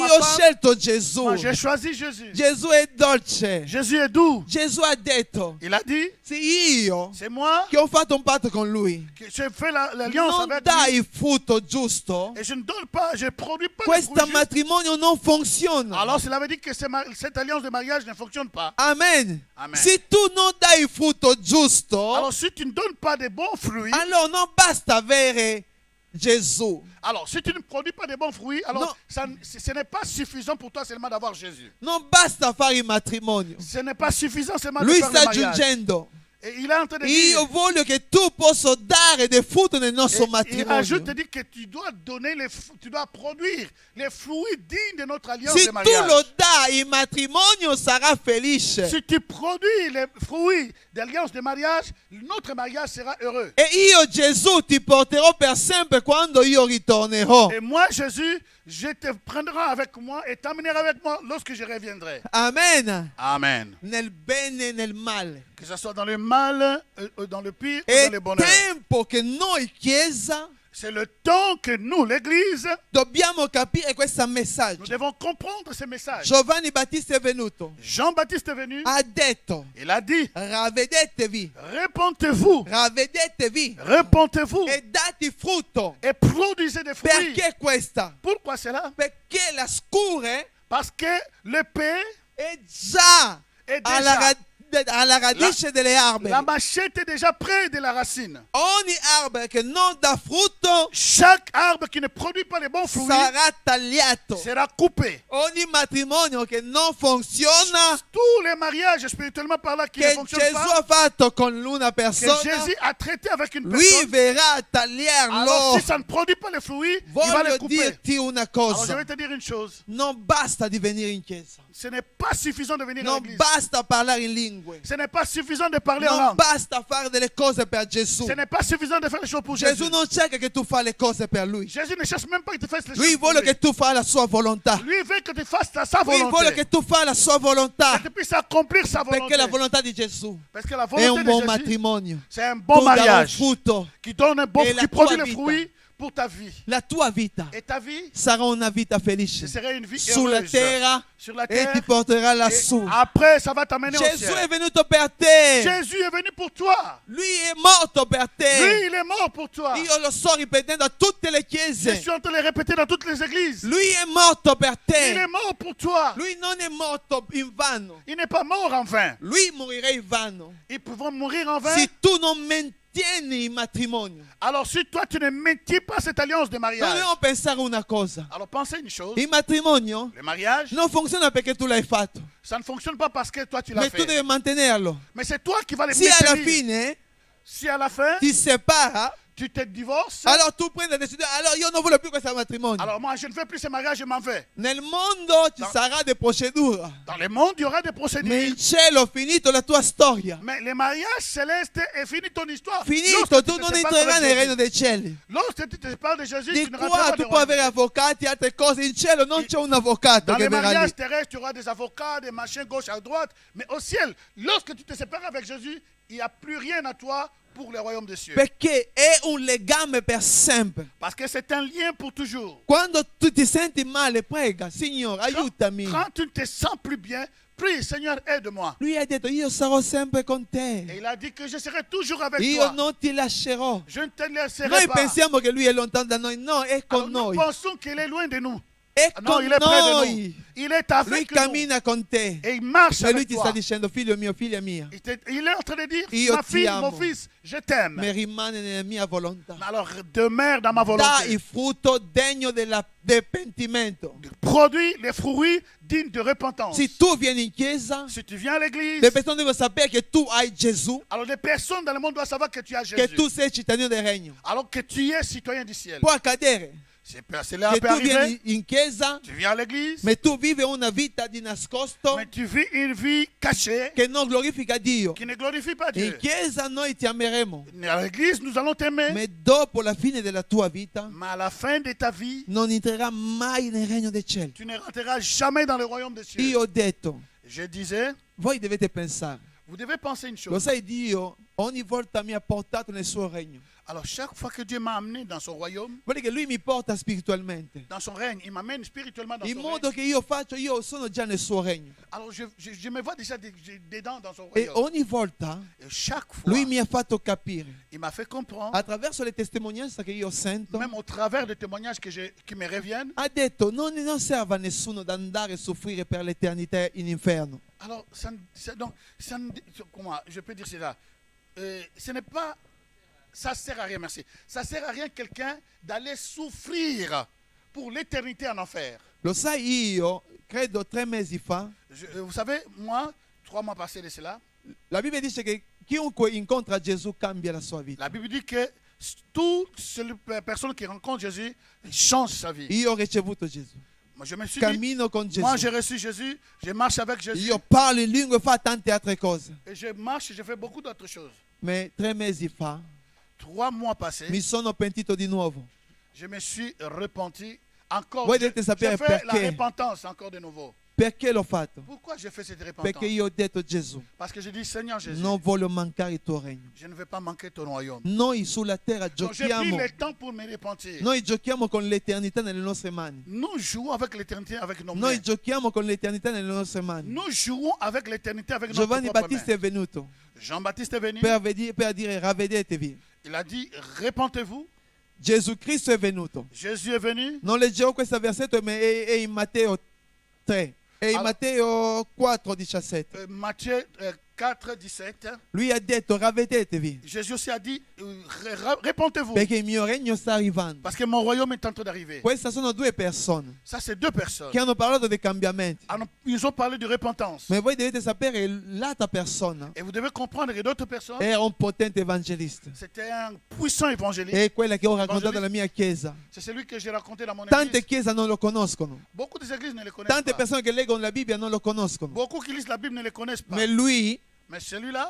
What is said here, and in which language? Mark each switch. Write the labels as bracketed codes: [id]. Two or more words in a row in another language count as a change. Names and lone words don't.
[it] Io ho [fr] femme. [it] scelto Gesù. [fr] Moi, j'ai choisi Jésus. [it] Gesù è dolce. [fr] Jésus est doux. [it] Gesù ha detto, [fr] Il a dit, [it] se io [fr] c'est moi [it] che ho fatto un patto con lui [fr] que j'ai fait l'alliance [it] non [fr] avec [it] dai [fr] lui. [it] il frutto giusto, [fr] Et je ne donne pas, je ne produis pas de [it] questo [fr] fruits justes. [it] matrimonio non funziona. [fr] Alors cela veut dire que cette alliance de mariage ne fonctionne pas. [it] Amen. [fr] Amen. [it] Se tu non dai il frutto giusto, [fr] Alors si tu ne donnes pas de bons fruits, [it] allora non basta avere Gesù. [fr] alors si tu ne produis pas de bons fruits, alors [it] Non. [fr] ce n'est pas suffisant pour toi seulement d'avoir Jésus. [it] Non basta fare il matrimonio. [fr] Ce n'est pas suffisant seulement [it] Lui [fr] de faire le [it] sta [fr] mariage. [it] aggiungendo, [fr] Et il est en train de [it] io [fr] dire, [it] voglio che tu possa dare del frutto nel nostro il matrimonio. [fr] ajoute de dire que tu dois donner tu dois produire les fruits dignes de notre alliance [it] Se [fr] de [it] tu [fr] mariage. [it] lo dai, il matrimonio sarà felice. [fr] Si tu produis les fruits d'alliance de mariage, notre mariage sera heureux. [it] E io Gesù ti porterò per sempre quando io ritornerò. [fr] Et moi, Jésus, je te prendrai avec moi et t'amènerai avec moi lorsque je reviendrai. [it] Amen. [fr] Amen. [it] Nel bene e nel male. [fr] Que ce soit dans le mal, dans le pire ou [it] È [fr] dans le bonheur. [it] tempo che noi, Chiesa, [fr] C'est le temps que nous, l'Église, [it] dobbiamo capire questo [fr] nous [it] messaggio. [fr] devons comprendre ce message. [it] Giovanni Battista è venuto, [fr] Jean-Baptiste est venu, [it] ha detto, [fr] il a dit, [it] ravvedetevi, [fr] répentez-vous, [it] ravvedetevi [fr] répentez-vous [it] e date frutto. [fr] et produisez des fruits. [it] Perché questa? [fr] Pourquoi cela? [it] Perché la scure [fr] Parce que l'épée [it] è già [fr] est [it] alla [fr] déjà [it] alla radice delle alberi. [fr] La machette est déjà près de la racine. [it] Ogni albero che non dà frutto [fr] Chaque arbre qui ne produit pas les bons fruits [it] sarà tagliato. [fr] sera coupé. [it] Ogni matrimonio che non funziona, [fr] Tous les mariages spirituellement parlant qui ne [it] che [fr] fonctionnent [it] Gesù [fr] pas, [it] ha fatto con una [fr] que [it] persona, [fr] Jésus a traité avec une [it] lui [fr] personne, [it] verrà a [fr] alors [it] tagliarlo. [fr] si ça ne produit pas les fruits, il va les [it] Voglio [fr] couper. [it] dirti una [fr] Alors je [it] cosa, [fr] vais te dire une chose, [it] non basta di venire in chiesa, [fr] ce n'est pas suffisant de venir à [it] non [fr] l'église. [it] basta parlare in lingue, [fr] Ce n'est pas suffisant de parler en [it] non [fr] langue. [it] basta fare delle cose per Gesù. [fr] Ce n'est pas suffisant de faire les choses pour [it] Gesù [fr] Jésus. [it] non cerca che tu fai le cose per lui. [fr] Jésus ne cherche même pas que tu fasses les [it] Lui [fr] choses pour [it] vuole [fr] lui. [it] che tu fai la sua volontà. [fr] Lui veut que tu fasses sa [it] Lui vuole [fr] volonté. [it] che tu fai la sua volontà. [fr] Que tu puisses accomplir sa volonté. [it] Perché la volontà di Gesù [fr] Parce que la [it] è [fr] volonté [it] un [fr] de [it] buon [fr] Jésus, [it] matrimonio. [fr] c'est un bon [it] Tu darai un [fr] mariage [it] frutto. [fr] qui donne un bon, Et la qui produit [it] tua [fr] les [it] vita. [fr] fruits pour ta vie. [it] La tua vita [fr] Et ta vie, [it] sarà una vita felice [fr] ce serait une vie [it] sulla [fr] heureuse [it] terra [fr] sur la [it] e [fr] terre. [it] ti porterà [fr] Et [it] lassù. [fr] après, ça va t'amener au [it] Gesù è [fr] ciel. [it] venuto per te. [fr] Jésus est venu pour toi. [it] Lui è morto per [fr] Lui, [it] te. [fr] il est mort pour toi. [it] Io lo sto ripetendo a tutte le [fr] Je [it] chiese. [fr] suis en train de le répéter dans toutes les églises. [it] Lui è morto per [fr] Il est [it] te. [fr] mort pour toi. [it] Lui non è morto in vano. [fr] Il n'est pas mort en vain. [it] Lui morirà in vano. [fr] Ils peuvent mourir en vain. [it] Se tu non mantieni il matrimonio. [fr] Alors si toi, tu ne maintiens pas cette alliance de [it] Noi [fr] mariage, [it] dobbiamo pensare una cosa. [fr] alors pensez une chose. [it] Il matrimonio [fr] Le mariage, [it] non funziona perché tu l'hai fatto, [fr] ça ne fonctionne pas parce que toi, tu l'as [it] ma tu [fr] fait. [it] devi mantenerlo. [fr] Mais c'est toi qui vas le [it] Se alla [fr] maintenir. [it] fine [fr] Si à la fin, [it] ti separa, [fr] tu te divorces, [it] allora tu prendi la decisione, allora io non voglio più questo matrimonio. [fr] alors moi, je ne veux plus ce mariage, je m'en vais. [it] Nel mondo ci No. sarà delle procedure, [fr] Dans le monde, il y aura des [it] ma [fr] procédures. [it] in cielo finito la tua storia. [fr] Mais le mariage céleste est fini ton histoire. [it] Finito, [fr] Lorsque [it] tu [fr] te [it] non [fr] sépares [it] entrerai [fr] de [it] nel regno [fr] Jésus, [it] dei cieli. [fr] lorsque tu te sépares de Jésus, [it] Di [fr] tu ne [it] qua [fr] rentreras pas [it] tu [fr] dans [it] puoi [fr] le [it] avere avvocati, altre cose. In cielo non c'è un avvocato [fr] Dans [it] che [fr] les [it] verrà [fr] mariages [it] lì. [fr] terrestres, tu auras des avocats, des machins gauche à droite. Mais au ciel, lorsque tu te sépares avec Jésus, il n'y a plus rien à toi pour le royaume des cieux. [it] Perché è un legame per sempre. [fr] Parce que c'est un lien pour toujours. [it] Quando tu ti senti male, prega, Signore, aiutami. [fr] Quand tu ne te sens plus bien, prie, Seigneur, aide-moi. [it] Lui ha detto, io sarò sempre con [fr] Et [it] te. [fr] il a dit que je serai toujours avec [it] Io [fr] toi. [it] non ti lascerò. [fr] Je ne te laisserai [it] Noi [fr] pas. [it] pensiamo che lui è lontano da noi. No, è [fr] Alors, [it] con [fr] nous [it] noi. [fr] pensons qu'il est loin de nous. [it] È [fr] Non, [it] con [fr] il est près de nous. [it] noi. [fr] Il est [it] Lui [fr] avec nous. [it] cammina con te. [fr] Et il marche [it] Ma lui [fr] avec [it] ti [fr] toi. [it] sta dicendo, figlio mio, figlia mia, [fr] Il est en train de dire, [it] Io [fr] ma [it] ti [fr] fille, [it] amo. [fr] mon fils, je t'aime. [it] ma rimane nella mia volontà. [fr] Alors demeure dans ma [it] Dà [fr] volonté. [it] il frutto degno del pentimento. [fr] Produis les fruits dignes de repentance. [it] Se tu vieni in chiesa, [fr] Si tu viens à l'église, [it] le persone devono sapere che tu hai Gesù, [fr] alors les personnes dans le monde doivent savoir que tu as [it] che [fr] Jésus. [it] tu sei cittadino del regno. [fr] Alors que tu es citoyen du ciel. [it] Può accadere [fr] Cela [it] che [fr] peut [it] tu [fr] arriver. [it] vieni in chiesa, [fr] Tu viens à l'église, [it] ma tu vivi una vita di nascosto [fr] mais tu vis une vie cachée [it] che non glorifica Dio. [fr] qui ne glorifie pas [it] In [fr] Dieu. [it] chiesa noi ti ameremo, [fr] À l'église, nous allons t'aimer, [it] ma dopo la fine della tua vita [fr] mais à la fin de ta vie, [it] non entrerà mai nel regno dei cieli. [fr] tu ne rentreras jamais dans le royaume des cieux. [it] Io ho detto, [fr] Je disais, [it] voi dovete pensare, [fr] vous devez penser une [it] lo [fr] chose. [it] sai Dio ogni volta mi ha portato nel suo regno. [fr] Alors chaque fois que Dieu m'a amené dans son royaume, [it] Vuole che lui mi porta spiritualmente. [fr] dans son règne, il m'amène spirituellement dans [it] In [fr] son [it] modo [fr] règne. [it] che io faccio, io sono già nel suo regno. [fr] Alors je me vois déjà dedans dans son [it] E [fr] royaume. [it] ogni volta [fr] Et chaque fois, [it] lui mi ha fatto capire, [fr] il m'a fait comprendre, [it] attraverso le testimonianze che io sento, [fr] même au travers des témoignages qui me reviennent. [it] ha detto non serve a nessuno ad andare a soffrire per l'eternità in inferno. [fr] Alors, comment je peux dire cela? Ce n'est pas, ça sert à rien, merci. Ça sert à rien quelqu'un d'aller souffrir pour l'éternité en enfer. [it] Lo sai, io credo 3 mesi fa, [fr] Vous savez, moi, 3 mois passés de cela, [it] la Bibbia dice che chiunque incontra Gesù cambia la sua vita. [fr] la Bible dit que toute personne qui rencontre Jésus change sa vie. [it] Io ho ricevuto Gesù, [fr] Moi, je me suis dit, [it] cammino con [fr] moi [it] Gesù, [fr] j'ai reçu Jésus, je marche avec Jésus, [it] io parlo in lingua e fa tante altre cose. [fr] et je marche, je fais beaucoup d'autres choses. [it] Ma 3 mesi fa [fr] 3 mois passés, [it] mi sono pentito di nuovo. [fr] je me suis repenti encore. [it] Voi [fr] J'ai [it] dovete sapere [fr] fait la [it] perché. [fr] repentance encore de nouveau. [it] Perché l'ho fatto? [fr] Pourquoi j'ai fait cette repentance? [it] Perché io ho detto Gesù, [fr] Parce que je dis, Seigneur Jésus, [it] non voglio mancare il tuo regno. [fr] je ne veux pas manquer ton royaume. [it] Noi sulla terra [fr] Donc j'ai pris [it] giochiamo, [fr] le temps pour me repentir. [it] noi giochiamo con l'eternità nelle nostre mani. [fr] Nous jouons avec l'éternité avec nos [it] Noi [fr] mains. [it] giochiamo con l'eternità nelle nostre mani. [fr] Nous jouons avec l'éternité avec nos [it] Giovanni [fr] propres [it] Battista [fr] mains. [it] è venuto [fr] Jean-Baptiste est venu. [it] per dire ravvedetevi. [fr] Il a dit, repentez-vous. [it] Gesù Cristo è venuto. [fr] Jésus est venu. [it] Non leggevo questo versetto, ma è in Matteo 3. È in Allora- Matteo 4, 17. [fr] Matthieu 4, 17, [it] lui ha detto ravvedetevi [fr] Jésus aussi a dit, répondez-vous, [it] perché il mio regno sta arrivando. [fr] parce que mon royaume est en train d'arriver. [it] Queste sono due persone [fr] Ça, c'est deux personnes. [it] che hanno parlato dei cambiamenti. [fr] Ils ont parlé de repentance. [it] Ma voi dovete sapere che l'altra persona [fr] Et vous devez comprendre que d'autres personnes, [it] era un potente evangelista. [fr] c'était un puissant évangéliste. [it] È quella che ho raccontato alla mia chiesa. [fr] C'est celui que j'ai raconté dans mon [it] Tante [fr] église. [it] chiese non lo conoscono. [fr] Beaucoup des églises ne le connaissent [it] Tante [fr] pas. [it] persone che leggono la Bibbia non lo conoscono. [fr] Beaucoup qui lisent la Bible ne le connaissent pas. [it] Ma lui, [fr] Mais celui-là,